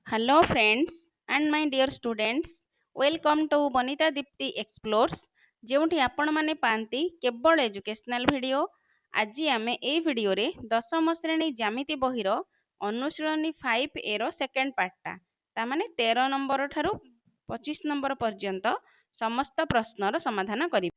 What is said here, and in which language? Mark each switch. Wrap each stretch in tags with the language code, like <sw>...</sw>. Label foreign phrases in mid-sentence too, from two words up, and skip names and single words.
<en>Hello friends and my dear students, welcome to Bonita Dipti Explores</en> <or>ଯେଉଁଠି ଆପଣମାନେ ପାଆନ୍ତି କେବଳ</or> <en>educational video.</en> <or>ଆଜି ଆମେ ଏହି ଭିଡ଼ିଓରେ ଦଶମ ଶ୍ରେଣୀ ଜ୍ୟାମିତି ବହିର ଅନୁଶୀଳନୀ 5A ର ସେକେଣ୍ଡ ପାର୍ଟଟା ତାମାନେ 13 ନମ୍ବର ଠାରୁ 25 ନମ୍ବର ପର୍ଯ୍ୟନ୍ତ ସମସ୍ତ ପ୍ରଶ୍ନର ସମାଧାନ କରିବେ।</or>